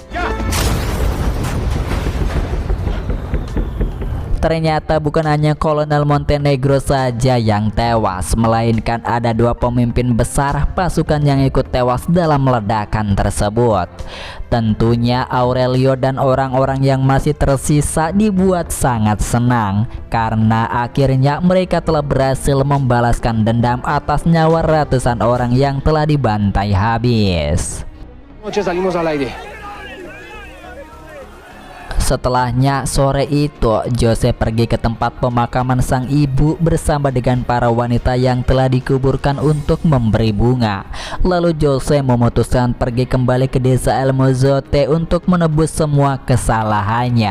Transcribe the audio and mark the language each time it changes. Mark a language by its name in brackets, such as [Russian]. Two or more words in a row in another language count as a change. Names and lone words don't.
[Indonesian] Ternyata bukan hanya Kolonel Montenegro saja yang tewas, melainkan ada dua pemimpin besar pasukan yang ikut tewas dalam ledakan tersebut. Tentunya Aurelio dan orang-orang yang masih tersisa dibuat sangat senang karena akhirnya mereka telah berhasil membalaskan dendam atas nyawa ratusan orang yang telah dibantai habis. [Spanish] Noche salimos al aire. [Indonesian] Setelahnya sore itu Jose pergi ke tempat pemakaman sang ibu bersama dengan para wanita yang telah dikuburkan untuk memberi bunga. Lalu Jose memutuskan pergi kembali ke desa El Mozote untuk menebus semua kesalahannya.